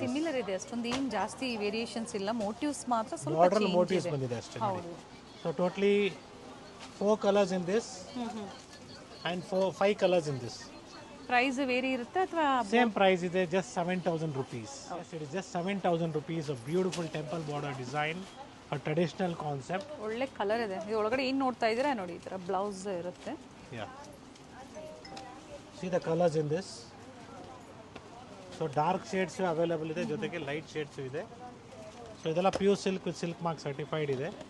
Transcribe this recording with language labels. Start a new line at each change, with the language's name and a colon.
Kannada: Similar ಇದೆ, ಅಷ್ಟೊಂದು ಏನು ಜಾಸ್ತಿ ವೇರಿಯೇಷನ್ಸ್ ಇಲ್ಲ. ಮೋಟಿವ್ಸ್ ಮಾತ್ರ ಸ್ವಲ್ಪ ಬಾರ್ಡ್ರಲ್ಲಿ ಮೋಟಿವ್ಸ್ ಬಂದಿದೆ ಅಷ್ಟೇ.
English: So totally 4 colours in this and 5 colours in this.
Kannada: Price very ಇರುತ್ತೆ ಅಥವಾ ಸೇಮ್ ಪ್ರೈಸ್ ಇದೆ,
English: Just 7,000 rupees. Yes, it is just 7,000 rupees. A beautiful temple border design, a traditional concept.
Kannada: ಒಳ್ಳೆ colour ಇದೆ. ಇದು ಒಳಗಡೆ ಏನು ನೋಡ್ತಾ ಇದ್ದೀರಾ ನೋಡಿ, ಈ ಥರ ಬ್ಲೌಸ್ ಇರುತ್ತೆ.
English: Yeah. See the colors in this. So dark shades
Kannada: available ಇದೆ, ಜೊತೆಗೆ ಲೈಟ್ ಶೇಡ್ಸ್ ಇದೆ. ಸೊ ಇದೆಲ್ಲ pure silk with silk mark certified ಇದೆ.